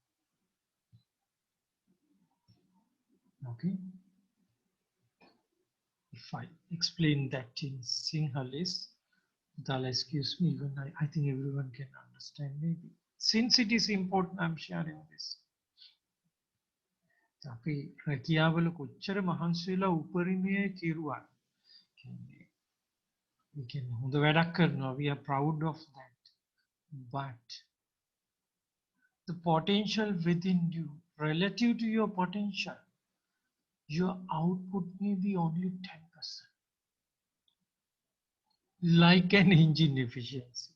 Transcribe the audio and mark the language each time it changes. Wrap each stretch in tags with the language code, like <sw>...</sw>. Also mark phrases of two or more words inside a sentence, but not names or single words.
<en>Okay, if I explain that in Sinhalese, Dal, excuse me, even I think everyone can understand maybe. Since it is important, I'm sharing this.</en> <si>අපි රැකියාවල කොච්චර මහන්සි වෙලා උපරිමය කිරුවා.</si> <en>We can</en> <si>හොඳ වැඩක් කරනවා.</si> <en>We are proud of that. But the potential within you, relative to your potential, your output may be only 10%. Like an engine efficiency.</en>